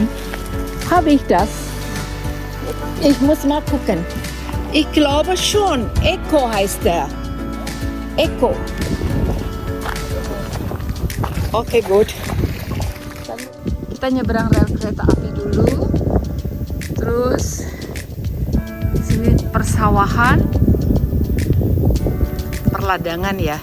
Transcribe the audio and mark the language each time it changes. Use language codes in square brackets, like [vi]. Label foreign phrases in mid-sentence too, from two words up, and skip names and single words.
[de] Habe ich das? Ich muss mal gucken. Ich glaube schon. Eco heißt der. [id] Eco. Oke, good. Kita nyebrang rel kereta api dulu. Terus sini persawahan, perladangan ya.